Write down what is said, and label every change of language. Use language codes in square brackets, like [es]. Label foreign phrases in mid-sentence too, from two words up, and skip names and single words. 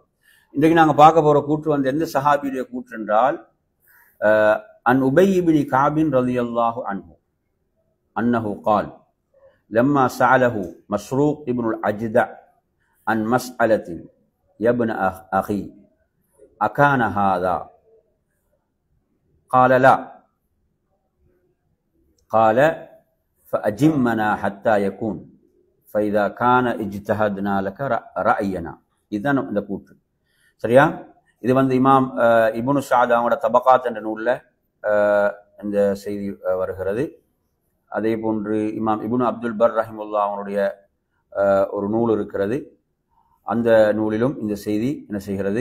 [ta] இன்றைக்கு நாங்கள் பார்க்க போகிற கூற்று வந்து எந்த சஹாபியுடைய கூற்று என்றால், [ar] عن أبي بن كعب رضي الله عنه أنه قال لما سأله مسروق بن الأجدع عن مسألة يا ابن أخي أكان هذا قال لا قال فأجمنا حتى يكون فإذا كان اجتهدنا لك رأينا. [ta] இதுதான் இந்த கூற்று. சரியா? இது வந்து இமாம் இப்னு ஸஅத் அவங்களோட தபகாத் என்ற நூலில் இந்த செய்தி வருகிறது. அதே போன்று இமாம் இப்னு அப்துல் பர் ரஹிமுல்லா அவங்களுடைய ஒரு நூல் இருக்கிறது. அந்த நூலிலும் இந்த செய்தி என்ன செய்கிறது?